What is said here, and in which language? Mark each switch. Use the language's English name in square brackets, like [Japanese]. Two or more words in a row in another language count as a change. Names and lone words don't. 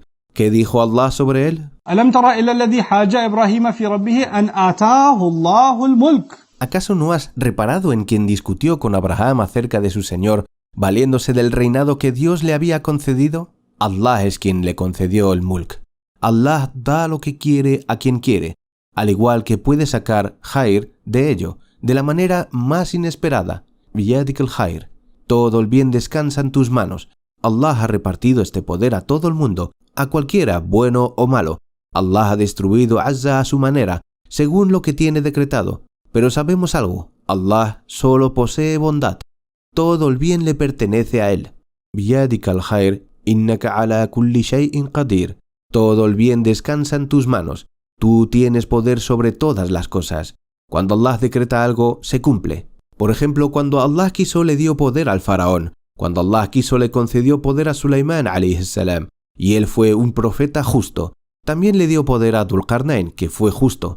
[Spanish] ¿Qué dijo Allah sobre él? ¿Acaso no has reparado en quien discutió con Abraham acerca de su Señor, valiéndose del reinado que Dios le había concedido? Allah es quien le concedió el mulk. Allah da lo que quiere a quien quiere, al igual que puede sacar khair de ello, de la manera más inesperada. [Arabic] بيدك الخير. [Spanish] Todo el bien descansa en tus manos. Allah ha repartido este poder a todo el mundo, a cualquiera, bueno o malo. Allah ha distribuido Azza a su manera, según lo que tiene decretado. Pero sabemos algo, Allah solo posee bondad. Todo el bien le pertenece a él. [Arabic] بيدك الخير، إنك على كل شيء قدير. [Spanish] Todo el bien descansa en tus manos. Tú tienes poder sobre todas las cosas. Cuando Allah decreta algo, se cumple. Por ejemplo, cuando Allah quiso le dio poder al faraón. Cuando Allah quiso le concedió poder a Sulaimán a.s. y él fue un profeta justo. También le dio poder a Dhul-Qarnayn, que fue justo.